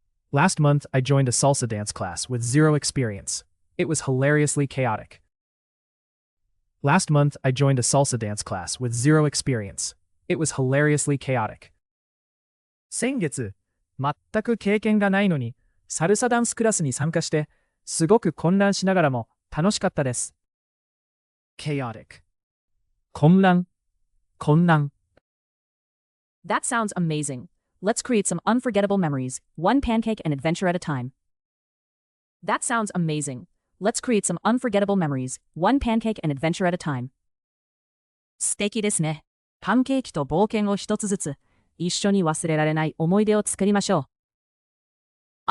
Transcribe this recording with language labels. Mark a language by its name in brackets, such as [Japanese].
[English] Last month, I joined a salsa dance class with zero experience. It was hilariously chaotic. Last month, I joined a salsa dance class with zero experience. It was hilariously chaotic. [Japanese] 先月、全く経験がないのに、サルサダンスクラスに参加して、すごく混乱しながらも楽しかったです。 [English] Chaotic. [Japanese] 混乱。 [English] That sounds amazing. Let's create some unforgettable memories, one pancake and adventure at a time. That sounds amazing. Let's create some unforgettable memories, one pancake and adventure at a time. [Japanese] 素敵ですね。パンケーキと冒険を一つずつ、一緒に忘れられない思い出を作りましょう。